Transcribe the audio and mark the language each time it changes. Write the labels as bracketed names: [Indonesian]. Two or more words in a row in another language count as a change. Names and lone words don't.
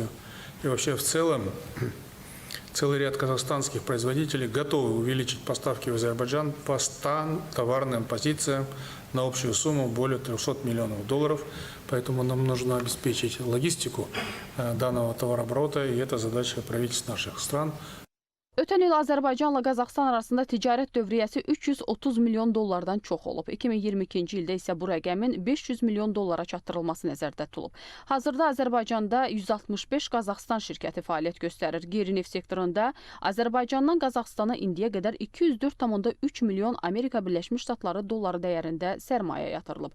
[Russian] И вообще в целом целый ряд казахстанских производителей готовы увеличить поставки в Азербайджан по 100 товарным позициям на общую сумму более $300 миллионов. Поэтому нам нужно обеспечить логистику данного товарооборота, и это задача правительств наших стран. [Azerbaijani] Ötən il Azərbaycanla Qazaxıstan arasında ticarət dövriyyəsi 330 milyon dollardan çox olub. 2022-ci ildə isə bu rəqəmin 500 milyon dollara çatdırılması nəzərdə tutulub. Hazırda Azərbaycanda 165 Qazaxıstan şirkəti fəaliyyət göstərir. Qeyri-neft sektorunda Azərbaycandan Qazaxıstana indiyə qədər 204,3 milyon Amerika Birləşmiş Ştatları dolları dəyərində sərmayə yatırılıb.